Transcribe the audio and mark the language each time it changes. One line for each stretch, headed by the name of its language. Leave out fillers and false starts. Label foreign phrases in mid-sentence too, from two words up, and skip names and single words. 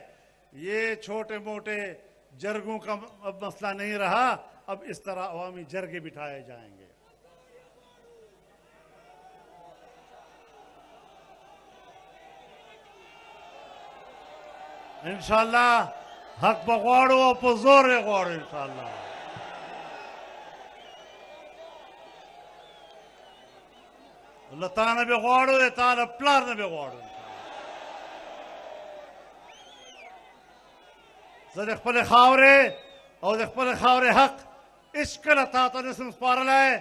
Urdu: یہ چھوٹے موٹے جرگوں کا اب مسئلہ نہیں رہا، اب اس طرح عوامی جرگے بٹھائے جائیں گے.
Pashto: انشاءاللہ حق بغواړو او په زور یې غواړو انشاءاللہ. له تا نه به غواړو د تا له پلار نه به غواړو. زه د خپلې خاورې او د خپلې خاورې حق هېڅکله تا ته نسم سپارلی.